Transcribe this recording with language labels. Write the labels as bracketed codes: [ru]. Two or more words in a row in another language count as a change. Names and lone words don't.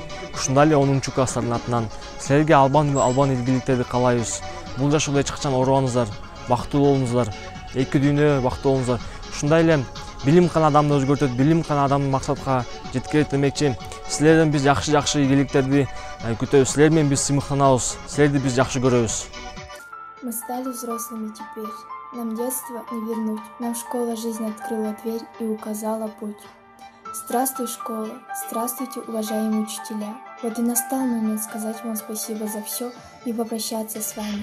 [ky] Ушундай эле 10-класстардын атынан Силерге албан ийгиликтерди каалайбыз. Бул жашоодо эч качан оорубаңыздар, бактылуу болуңуздар, эки дүйнө бактылуу болуңуздар. Ушундай эле билим гана адамды өзгөртөт, билим гана адамды максатка жеткирет демекчи. Силерден биз жакшы ийгиликтерди күтөбүз. Силер менен биз сыймыктанабыз. Силерди биз жакшы көрөбүз. [ru] Мы стали взрослыми теперь. Нам детство не вернуть. Нам школа жизнь открыла дверь и указала путь. Здравствуй, школа. Здравствуйте, уважаемые учителя. Вот и настал момент сказать вам спасибо за все и попрощаться с вами.